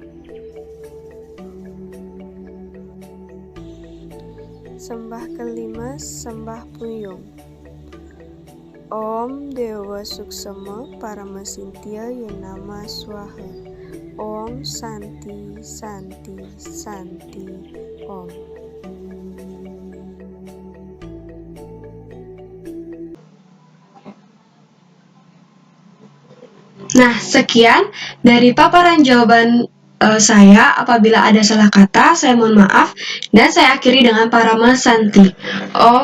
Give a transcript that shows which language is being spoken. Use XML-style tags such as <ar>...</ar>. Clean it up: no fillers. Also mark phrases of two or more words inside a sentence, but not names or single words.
<id>Sembah kelima, sembah puyung.</id> <sa>Om Dewa Suksema Paramasintya Yanama Swaha. Om Santi Santi Santi Om.</sa> <id>Nah, sekian dari paparan jawaban saya. Apabila ada salah kata, saya mohon maaf, dan saya akhiri dengan</id> <sa>Parama Santi.</sa>